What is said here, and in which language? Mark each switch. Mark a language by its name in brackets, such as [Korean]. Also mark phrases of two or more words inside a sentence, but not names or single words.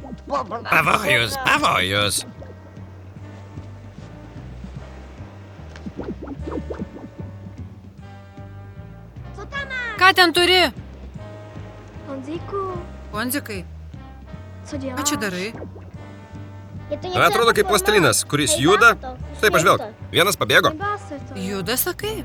[Lithuanian] Pavojus, pavojus. Ką ten turi? [Czech] Honzíku, [Lithuanian] Ponzikai, [Czech] co děláš? [Lithuanian] ką čia darai? Atrodo kaip plastilinas, kuris juda. Štai pažvelk, vienas pabėgo. [Czech] Nebá se to. [Lithuanian] Juda, sakai?